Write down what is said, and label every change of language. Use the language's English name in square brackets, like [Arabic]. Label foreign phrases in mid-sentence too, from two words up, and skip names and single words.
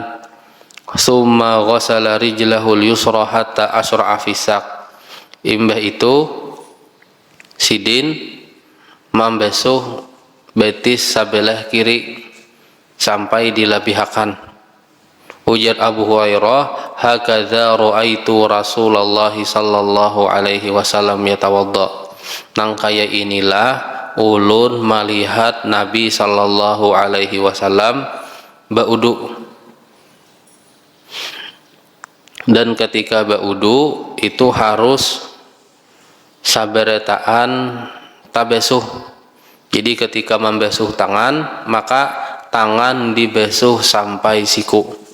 [Arabic] ثم غسل رجله اليسرى حتى أشرع في الساق, [Banjar] imbah itu sidin membasuh betis sebelah kiri sampai dilabihakan. [Arabic] Ujar Abu Hurairah, هكذا رأيت رسول الله صلى الله عليه وسلم يتوضأ. [Banjar] Nang kaya inilah ulun melihat Nabi [Arabic] صلى الله عليه وسلم [Banjar] baudu. Dan ketika baudu itu harus saberetaan tabesuh. Jadi ketika membesuh tangan, maka tangan dibesuh sampai siku.